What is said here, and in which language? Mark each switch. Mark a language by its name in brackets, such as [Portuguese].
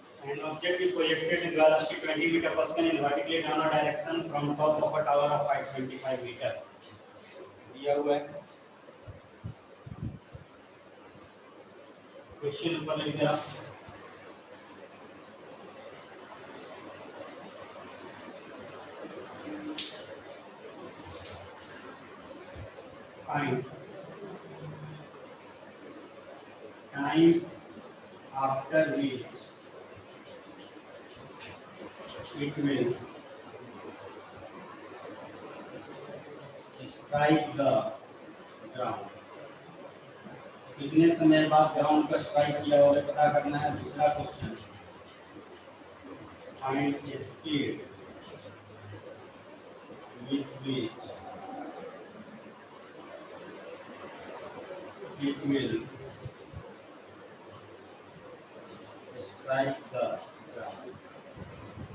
[English] an object is projected with velocity 20 meter per second in vertically downward direction from top of a tower of height 25 meter. [Hindi] दिया हुआ है question ऊपर लिख दे रहा हूं। [English] Find time after which it will strike the ground। [Hindi] कितने समय बाद ग्राउंड का स्ट्राइक किया होगा पता करना है। दूसरा question, [English] Find speed with which it will strike the ground।